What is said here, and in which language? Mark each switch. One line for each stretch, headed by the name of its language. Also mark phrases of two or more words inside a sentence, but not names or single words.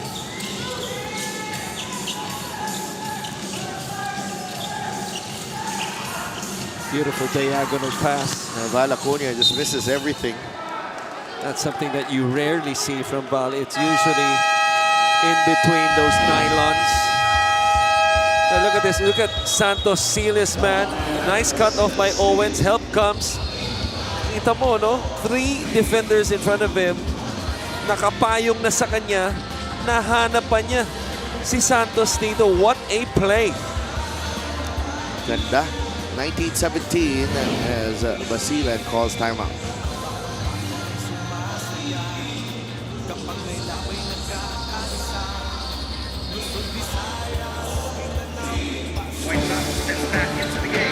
English: Beautiful diagonal pass. Val Acuna just misses everything. That's something that you rarely see from Val. It's usually in between those nylons. Now look at this. Look at Santos seal his man. Nice cut off by Owens. Help comes.
Filipino: Kita mo, no?
English: 3 defenders in front of him.
Filipino: Nakapayong na sa kanya. Nahanap pa niya si Santos dito.
English: What a play.
Filipino: Ganda.
English: 19-17 as Basilan calls timeout. White Sox steps back into the game.